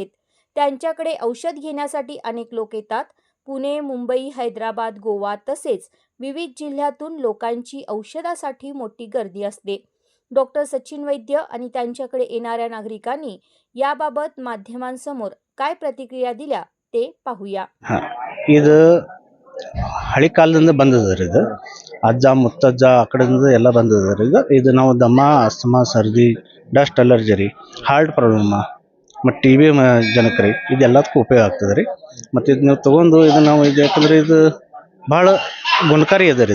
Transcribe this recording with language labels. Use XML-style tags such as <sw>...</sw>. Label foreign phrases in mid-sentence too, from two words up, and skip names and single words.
<mr>त्यांच्याकडे औषध घेण्यासाठी अनेक लोक येतात. पुणे, मुंबई, हैदराबाद, गोवा तसेच विविध जिल्ह्यातून लोकांची औषधासाठी मोठी गर्दी असते. डॉक्टर सचिन वैद्य आणि त्यांच्याकडे येणाऱ्या नागरिकांनी याबाबत माध्यमांसमोर काय प्रतिक्रिया दिल्या ते पाहूया.</mr> <kn>ಇದು ಹಳಿ ಕಾಲದಿಂದ ಬಂದದ ಇದು ಅಜ್ಜ ಮುತ್ತಜ್ಜ ಆ ಕಡೆಯಿಂದ ಎಲ್ಲ ಬಂದದ ಇದು ನಾವು ದಮ್ಮ ಅಸ್ತಮಾ ಸರ್ದಿ</kn> <en>dust allergy</en> <kn>ರೀ</kn> <en>heart problem</en> <kn>ಮತ್ತು ಟಿ ಬಿ ಜನಕ್ಕೆ ಇದೆಲ್ಲದಕ್ಕೂ ಉಪಯೋಗ ಆಗ್ತದೆ ರೀ. ಮತ್ತು ಇದು ನೀವು ತೊಗೊಂಡು ಇದು ನಾವು ಇದು ಯಾಕಂದ್ರೆ ಇದು ಭಾಳ ಗುಣಕಾರಿ ಅದ ರೀ.</kn>